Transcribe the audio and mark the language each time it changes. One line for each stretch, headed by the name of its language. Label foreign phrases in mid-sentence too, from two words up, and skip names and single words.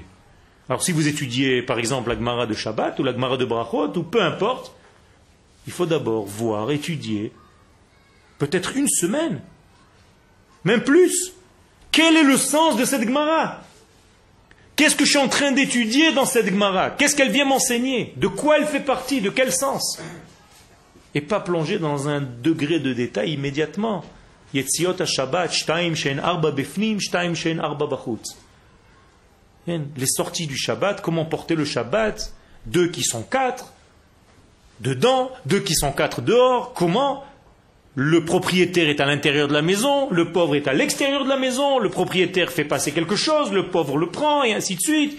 French: Alors si vous étudiez par exemple la Gemara de Shabbat ou la Gemara de Brachot ou peu importe, il faut d'abord voir, étudier, peut-être une semaine, même plus. Quel est le sens de cette Gemara? Qu'est-ce que je suis en train d'étudier dans cette Gemara? Qu'est-ce qu'elle vient m'enseigner? De quoi elle fait partie? De quel sens? Et pas plonger dans un degré de détail immédiatement.
Hebrew: יציאות השבת שתים שהן ארבע בפנים שתים שהן ארבע בחוץ.
French: Les sorties du Shabbat, comment porter le Shabbat? 2 qui sont 4 dedans, 2 qui sont 4 dehors. Comment? Le propriétaire est à l'intérieur de la maison, le pauvre est à l'extérieur de la maison, le propriétaire fait passer quelque chose, le pauvre le prend, et ainsi de suite.